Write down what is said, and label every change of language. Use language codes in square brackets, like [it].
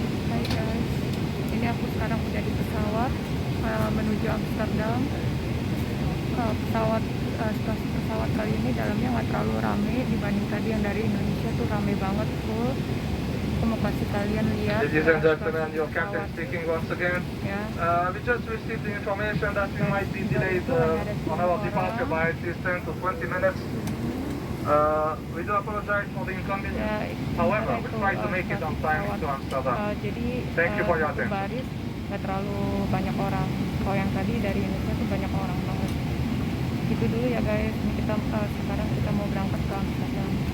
[id] Hai guys, ini aku sekarang udah di pesawat menuju Amsterdam. Stasiun pesawat kali ini dalamnya nggak terlalu rame dibanding tadi yang dari Indonesia tuh rame banget full. Aku mau kasih kalian lihat. [en] Ladies and gentlemen, your captain speaking once again. Yeah. We just received the information that we might be delayed on our departure by at least 10 to 20 minutes. We do apologize for the inconvenience. However, we try to make it on time to Amsterdam. Thank you for your attention. [id] Baris nggak terlalu banyak orang. Kalau yang tadi dari Indonesia tuh banyak orang banget. Gitu dulu ya guys. Ini sekarang kita mau berangkat ke Amsterdam.